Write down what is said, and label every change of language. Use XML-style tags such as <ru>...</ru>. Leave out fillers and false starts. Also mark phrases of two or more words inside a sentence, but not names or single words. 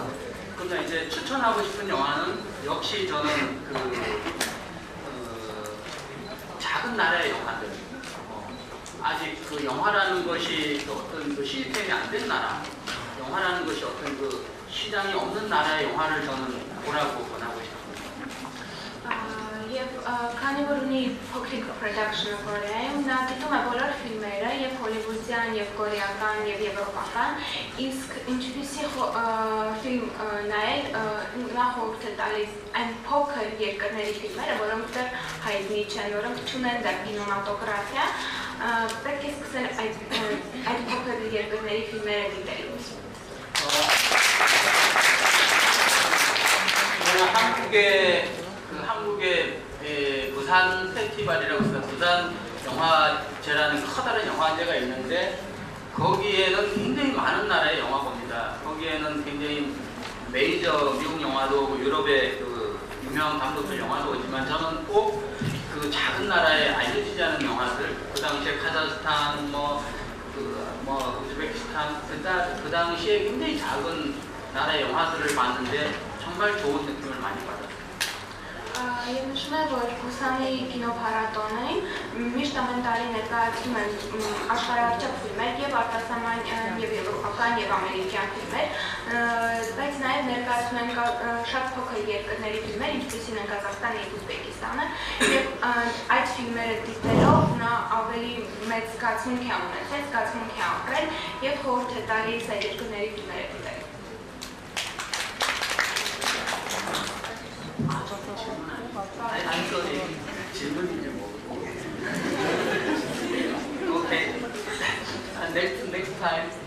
<ko>그러나 이제 추천하고 싶은 영화는 역시 저는 작은 나라의 영화들, 아직 그 영화라는 것이 어떤 그 시스템이 안 된 나라, 영화라는 것이 어떤 그 시장이 없는 나라의 영화를 저는 보라고 권하고 싶습니다.</ko> <hy>Եվ քանի որ ունի փոքրիկ production-ը Կորեայում, նա դիտում է բոլոր ֆիլմերը, եւ հոլիվուդյան, եւ կորեական, եւ եվրոպական, իսկ ինչպիսի ֆիլմ նայել, նա խորհուրդ է տալիս այն փոքր երկրների ֆիլմերը, որոնք դեռ հայտնի չեն, որոնք չունեն դեռ կինեմատոգրաֆիա, պետք է սկսել այդ փոքր երկրների ֆիլմերը դիտելուց։</hy> <ko>한국의 부산 페스티벌이라고 있어요. 부산 영화제라는 커다란 영화제가 있는데 거기에는 굉장히 많은 나라의 영화봅니다. 거기에는 굉장히 메이저 미국 영화도 오고 유럽의 그 유명한 감독들 영화도 오지만 저는 꼭 그 작은 나라에 알려지지 않은 영화들, 그 당시에 카자흐스탄, 우즈베키스탄, 그 당시에 굉장히 작은 나라의 영화들을 봤는데 정말 좋은 느낌을 많이 받았어요.</ko> <hy>Եվ նշում է, որ Բուսանի կինոփառատոնին միշտ ամեն տարի ներկայացում են աշխարհահռչակ ֆիլմեր եւ արտասահման եւ եվրոպական եւ ամերիկյան ֆիլմեր, բայց նաեւ ներկայացում են շատ փոքր երկրների ֆիլմեր, ինչպիսին են Կազախստանը եւ Ուզբեկիստանը, եւ այդ ֆիլմերը դիտելով նա ավելի մեծ զգացմունք է ունեցել, զգացմունք է ապրել եւ խորհուրդ է տալիս այդ երկրների ֆիլմերը դիտել։</hy> <en>I'm sorry.</en> <ko>질문이 좀 없고.</ko> <en>Okay. Next time.</en>